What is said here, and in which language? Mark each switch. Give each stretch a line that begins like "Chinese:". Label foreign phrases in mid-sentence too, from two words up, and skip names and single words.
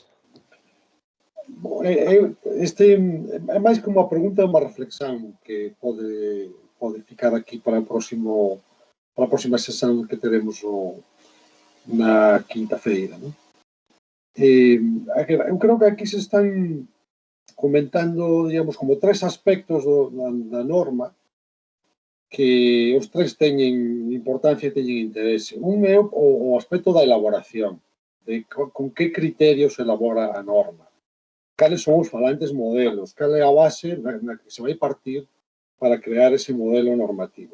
Portuguese: Bom, é mais que uma pergunta, é uma reflexão que pode ficar aqui para a próxima sessão que teremos na quinta-feira, né?
Galician: Eu creo que aquí se están comentando, digamos, como 3 aspectos da norma que os 3 teñen importancia e teñen interese. Un é o aspecto da elaboración. con que criterios se elabora a norma, cales son os falantes modelos, cal é a base na que se vai partir para crear ese modelo normativo.